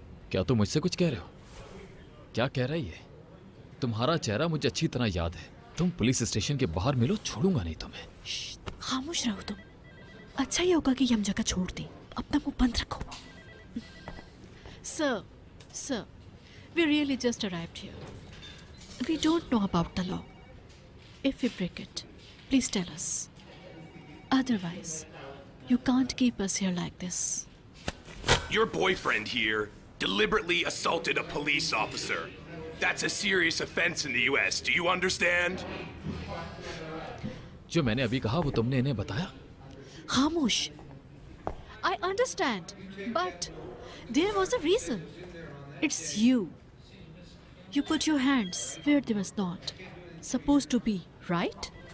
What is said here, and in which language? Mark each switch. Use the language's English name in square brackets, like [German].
[Hindi] क्या तुम मुझसे कुछ कह रहे हो? क्या कह रहा है ये? तुम्हारा चेहरा मुझे अच्छी तरह याद है। तुम पुलिस स्टेशन के बाहर मिलो, छोड़ूंगा नहीं तुम्हें। खामोश रहो तुम। अच्छा ये होगा कि हम जगह छोड़ दें। अपना मुंह बंद रखो। [English] Sir, we really just arrived here. We don't know about the law. If we break it, please tell us. Otherwise, you can't keep us here like this. Your boyfriend here deliberately assaulted a police officer. That's a serious offense in the US. Do you understand? [Hindi] जो मैंने अभी कहा वो तुमने इन्हें बताया? खामोश। [English] I understand, but there was a reason. It's you. You put your hands where they was not supposed to be, right?